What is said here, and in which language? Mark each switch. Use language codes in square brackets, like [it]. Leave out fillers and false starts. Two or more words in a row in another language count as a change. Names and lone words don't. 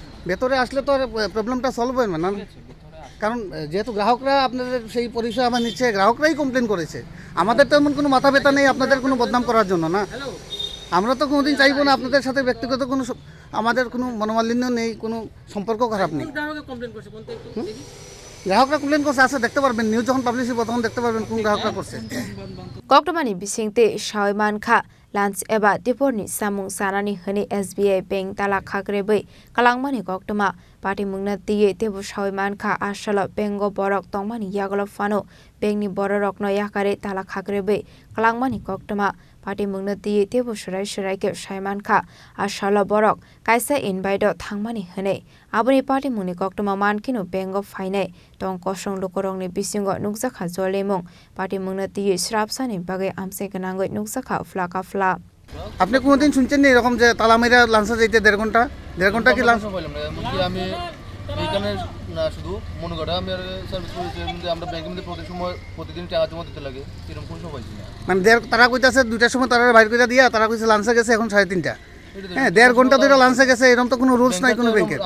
[bn] ভেতরে আসলে তো প্রবলেমটা সলভ হয় না কারণ যেহেতু গ্রাহকরা আপনাদের সেই পরিষেবা নিচ্ছে গ্রাহকরাই কমপ্লেন করেছে আমাদের তো এমন কোনো মাথা ব্যথা নেই আপনাদের কোনো বদনাম করার জন্য না আমরা তো কোনোদিন চাইবো না আপনাদের সাথে ব্যক্তিগত কোনো আমাদের কোনো মনোমালিন্য নেই কোনো সম্পর্ক খারাপ নেই গ্রাহককে কমপ্লেন করছে কোন একটু দেখি গ্রাহকরা কমপ্লেন করছে আছে দেখতে পারবেন নিউজ যখন পাবলিশ হবে তখন দেখতে পারবেন কোন গ্রাহকরা করছে [trp] Koktomani bisingte Shaiman Kha Lance eba Diporni Samung Sanani Hani SBI Bank Tala Khagrebai Kalangmani Koktoma Party Mungna Tiye Tebu Shaiman Kha Ashala Bengo Borok Tongmani Yagolo Fano Bengni Borok no Yakare Tala Khagrebai Kalangmani Koktoma Party Mungna Tiye Tebu Shirai Ke Shaiman Kha Ashala Borok Kaisa Inbaido Thangmani Hane Abuni Party Muni Koktoma Mankino Bengo Fainai Tong Kosong Lokorong ni Bisingo Nukzakha Zolemong Party Mungna Tiye Shrapsani Bagai Amse Ganangoi Nukzakha Flaka Fla [bn] আপনি কোনোদিন শুনছেন না এরকম যে তালা মেরা লাঞ্চে যাইতে দেড় ঘন্টা কি লাঞ্চ আমি এইখানে না শুধু মনে করা আমি সার্ভিস করেছি যে আমরা ব্যাংকের মধ্যে প্রতিদিন টাকা জমা দিতে লাগে এরকম কোনো সময় পাইছি না মানে তারা কইতাছে 2টার সময় তারা বাইর করে দিয়া তারা কইছে লাঞ্চে গেছে এখন 3:30 হ্যাঁ 1.5 ঘন্টা ধরে লাঞ্চে গেছে এরকম তো কোনো রুলস নাই কোনো ব্যাংকের